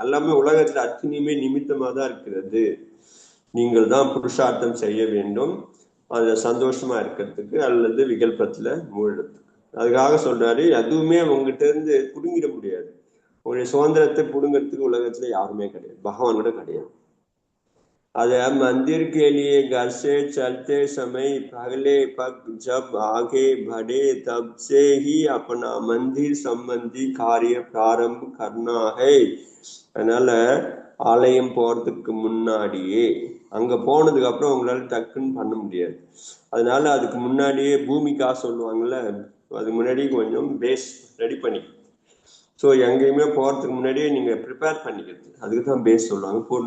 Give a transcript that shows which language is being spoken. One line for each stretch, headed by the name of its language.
Tamil: எல்லாமே உலகத்துல அத்தனையுமே நிமித்தமா தான் இருக்கிறது. நீங்கள் தான் புருஷார்த்தம் செய்ய வேண்டும் அது சந்தோஷமா இருக்கிறதுக்கு அல்லது விகல்பத்துல மூழ்கிறதுக்கு. அதுக்காக சொல்றாரு, அதுவுமே உங்ககிட்ட இருந்து புடுங்கிட முடியாது. உங்களுடைய சுதந்திரத்தை புடுங்கிறதுக்கு உலகத்துல யாருமே கிடையாது, பகவான் கூட கிடையாது.
Hindi: अद मंदिर के लिए घर से चलते समय पहले पग जब आगे बढ़े तब से ही अपना मंदिर संबंधी कार्य प्रारंभ करना है.
Tamil: அதனால ஆலயம் போறதுக்கு முன்னாடியே, அங்க போனதுக்கு அப்புறம் உங்களால டக்குன்னு பண்ண முடியாது. அதனால அதுக்கு முன்னாடியே பூமிக்கா சொல்லுவாங்கல்ல, அதுக்கு முன்னாடி கொஞ்சம் பேஸ் ரெடி பண்ணி, ஸோ எங்கேயுமே போறதுக்கு முன்னாடியே நீங்க ப்ரிப்பேர் பண்ணிக்கிறது, அதுக்கு தான் பேஸ் சொல்லுவாங்க.